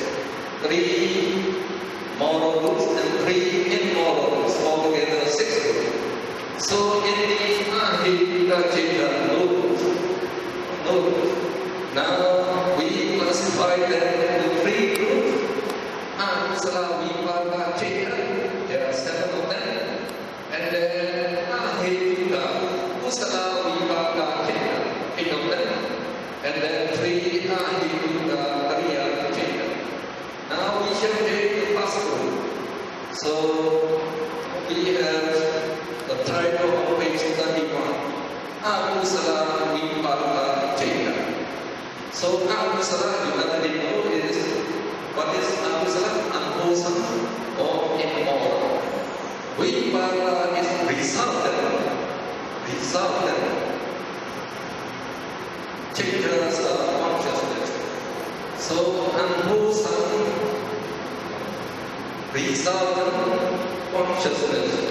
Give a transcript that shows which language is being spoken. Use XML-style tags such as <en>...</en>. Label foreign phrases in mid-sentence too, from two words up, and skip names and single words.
<en>3 moral roots and 3 immoral roots. Altogether 6 roots. So in the</en> <pi>ahituka cita,</pi> <en>no roots. No roots. Now we classify them into 3 roots.</en> <pi>Kusala vipaka cita,</pi> <en>there are 7 of them. And then</en> <pi>ahituka, kusala vipaka cita,</pi> <en>8 of them. And then 3</en> <pi>ahituka tariya cita.</pi> <en>Now we shall take the first rule. So we have the title of page 31.</en> <pi>Akusala vipaka cita.</pi> <en>So akusala, you already know, is what is akusala? Unwholesome all in all. Vipada is resultant changes consciousness. So unwholesome resultant consciousness.</en>